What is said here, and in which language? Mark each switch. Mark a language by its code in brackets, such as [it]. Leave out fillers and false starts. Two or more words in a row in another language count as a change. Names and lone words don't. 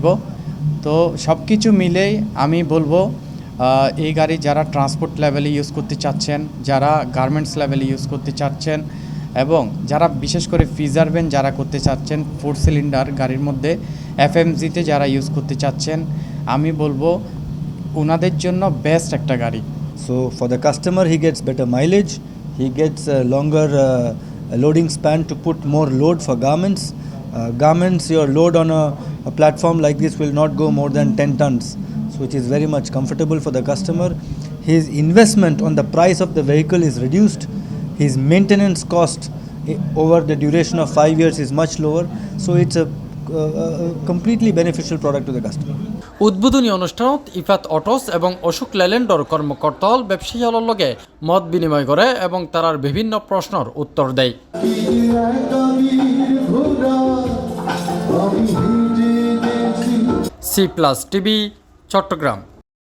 [bn] তো সব কিছু মিলেই আমি বলবো এই গাড়ি যারা [en] transport level [bn] ইউজ করতে চাচ্ছেন, যারা [en] garments level [bn] ইউজ করতে চাচ্ছেন এবং যারা বিশেষ করে [en] freezer van [bn] যারা করতে চাচ্ছেন 4 সিলিন্ডার গাড়ির মধ্যে FMGতে যারা ইউজ করতে চাচ্ছেন, আমি বলবো ওনাদের জন্য বেস্ট একটা গাড়ি। [en] So for the customer, he gets better mileage, he gets a longer loading span to put more load for garments. Garments, your load on a platform like this will not go more than 10 tons, so which is very much comfortable for the customer. His investment on the price of the vehicle is reduced. His maintenance cost over the duration of 5 years is much lower, so it's a completely beneficial product to the customer. [ctg] উদ্বোধনী অনুষ্ঠানত ইফাত অটোস এবং অশোক লেল্যান্ডর কর্মকর্তাল ব্যবসায়ীর লগে মত বিনিময় করে এবং তারার বিভিন্ন প্রশ্নের উত্তর দেয়। C+ TV, চট্টগ্রাম।